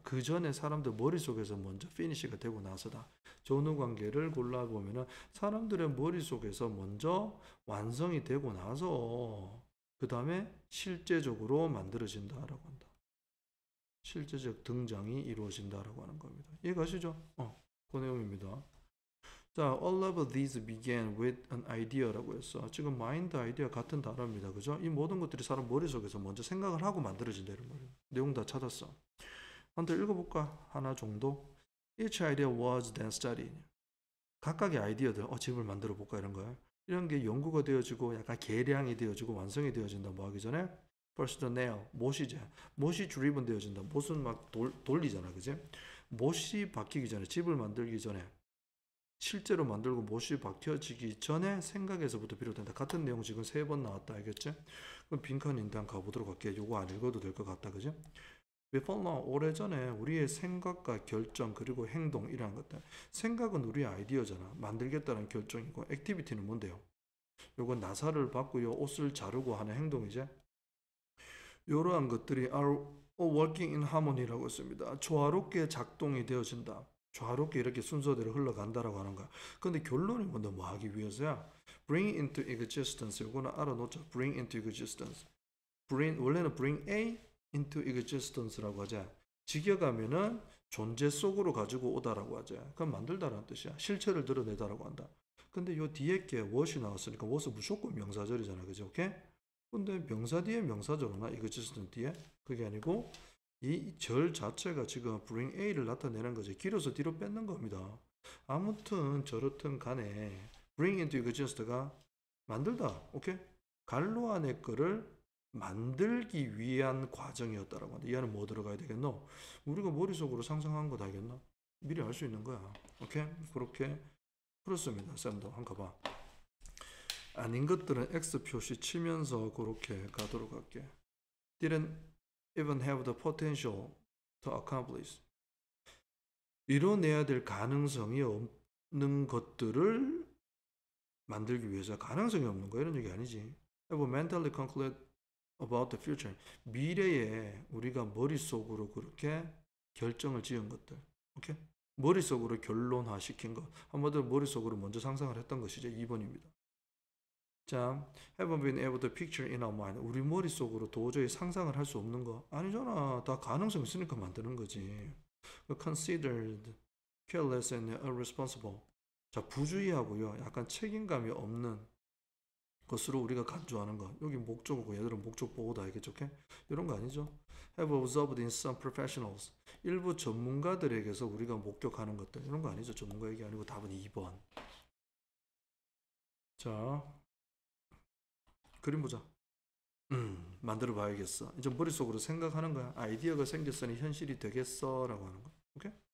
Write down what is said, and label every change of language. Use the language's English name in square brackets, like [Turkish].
[Korean] 그 전에 사람들 머릿속에서 먼저 피니시가 되고 나서다. 전후 관계를 골라보면은 사람들의 머릿속에서 먼저 완성이 되고 나서 그 다음에 실제적으로 만들어진다라고 한다. 실제적 등장이 이루어진다라고 하는 겁니다. 이해가시죠? 그 내용입니다. [English] 자, all of these began with an idea [Korean] 라고 했어. 지금 mind, idea 같은 단어입니다. 그죠? 이 모든 것들이 사람 머릿속에서 먼저 생각을 하고 만들어진다는 말이에요. 내용 다 찾았어. 한번 더 읽어볼까? 하나 정도. [English] Each idea was then studied. [Korean] 각각의 아이디어들, 집을 만들어 볼까? 이런 거야. 이런 게 연구가 되어지고 약간 계량이 되어지고 완성이 되어진다. 뭐 하기 전에? [English] First the nail, [Korean] 못이지. 못이 driven 되어진다. 못은 막 돌리잖아. 그지? 못이 박히기 전에, 집을 만들기 전에 실제로 만들고 못이 박혀지기 전에 생각에서부터 비롯된다. 같은 내용 지금 3번 나왔다. 알겠지? 그럼 빈칸 인단 가보도록 할게. 요거 안 읽어도 될 것 같다. 그지? [English] Before now, [Korean] 오래전에 우리의 생각과 결정 그리고 행동 이러한 것들. 생각은 우리의 아이디어잖아. 만들겠다는 결정이고 액티비티는 뭔데요? 요건 나사를 받고요. 옷을 자르고 하는 행동이지. 이러한 것들이 [English] are working in harmony [Korean] 라고 했습니다. 조화롭게 작동이 되어진다. 조화롭게 이렇게 순서대로 흘러간다라고 하는 거야. 근데 결론이 뭔데 뭐 하기 위해서야? [English] bring into existence. [Korean] 이거는 알아놓자. [English] bring into existence. [Korean] 원래는 [English] bring A into existence [Korean] 라고 하자. 직역하면은 존재 속으로 가지고 오다라고 하자. 그럼 만들다라는 뜻이야. 실체를 드러내다라고 한다. 근데 요 뒤에 게 what이 나왔으니까 what은 무조건 명사절이잖아. 그죠? 오케이? 근데 명사 뒤에 명사절이나 existence 뒤에 그게 아니고 이 절 자체가 지금 bring A를 나타내는 거지. 길어서 뒤로 뺏는 겁니다. 아무튼 저렇든 간에 [English] bring into existence [Korean] 가 만들다. 오케이? 갈로 안에 거를 만들기 위한 과정이었다라고 한다. 이 안에 뭐 들어가야 되겠노? 우리가 머릿속으로 상상한 거 다 알겠나? 미리 알 수 있는 거야. 오케이? 그렇게 풀었습니다. 쌤도 한번 가봐. 아닌 것들은 X 표시 치면서 그렇게 가도록 할게. [English] Didn't even have the potential to accomplish. [Korean] 이뤄내야 될 가능성이 없는 것들을 만들기 위해서 가능성이 없는 거 이런 얘기 아니지. [English] Have mentally conclude about the future. [Korean] 미래에 우리가 머릿속으로 그렇게 결정을 지은 것들. 오케이? 머릿속으로 결론화 시킨 것. 한마디로 머릿속으로 먼저 상상을 했던 것이죠. 2번입니다. [English] 자, haven't been able to picture in our mind. [Korean] 우리 머릿속으로 도저히 상상을 할 수 없는 거. 아니잖아. 다 가능성 있으니까 만드는 거지. [English] considered careless and irresponsible. [Korean] 자, 부주의하고요. 약간 책임감이 없는 것으로 우리가 간주하는 거. 여기 목적어고 얘들은 목적 보고다 알겠죠? 오케이? 이런 거 아니죠? [English] have observed in some professionals. [Korean] 일부 전문가들에게서 우리가 목격하는 것들. 이런 거 아니죠? 전문가 얘기 아니고 답은 2번. 자, 그림 보자. 만들어 봐야겠어. 이제 머릿속으로 생각하는 거야. 아이디어가 생겼으니 현실이 되겠어 라고 하는 거야. 오케이?